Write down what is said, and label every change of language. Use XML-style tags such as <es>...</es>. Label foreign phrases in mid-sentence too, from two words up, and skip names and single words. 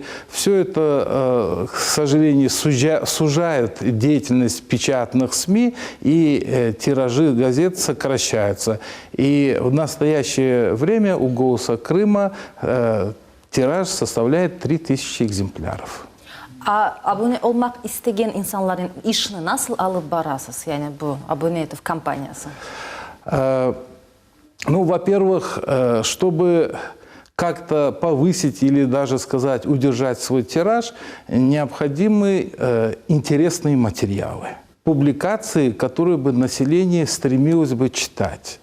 <ru>Все это, к сожалению, сужает деятельность печатных СМИ, и тиражи газет сокращаются. И в настоящее время у «Голоса Крыма» тираж составляет 3000 экземпляров.</ru> <crh>Abone olmak isteyen insanların işini nasıl alıp barasız? Yani bu abone etip kampanyası?</crh> <ru>Ну, во-первых, чтобы как-то повысить или даже сказать, удержать свой тираж, необходимы интересные материалы, публикации, которые бы население стремилось бы читать.</ru>